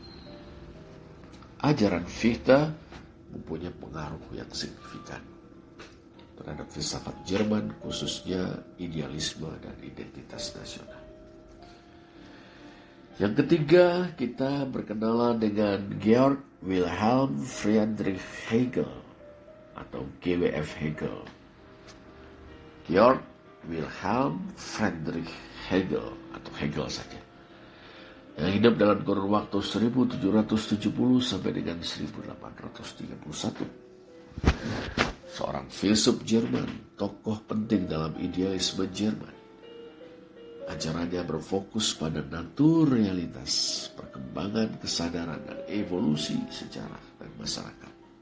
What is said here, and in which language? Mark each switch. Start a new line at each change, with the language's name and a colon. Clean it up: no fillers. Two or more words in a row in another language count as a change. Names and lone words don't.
Indonesian: Ajaran Fichte mempunyai pengaruh yang signifikan terhadap filsafat Jerman, khususnya idealisme dan identitas nasional. Yang ketiga, kita berkenalan dengan Georg Wilhelm Friedrich Hegel atau GWF Hegel. Georg Wilhelm Friedrich Hegel atau Hegel saja, yang hidup dalam kurun waktu 1770 sampai dengan 1831. Seorang filsuf Jerman, tokoh penting dalam idealisme Jerman. Ajarannya berfokus pada naturalitas, perkembangan kesadaran dan evolusi sejarah dan masyarakat.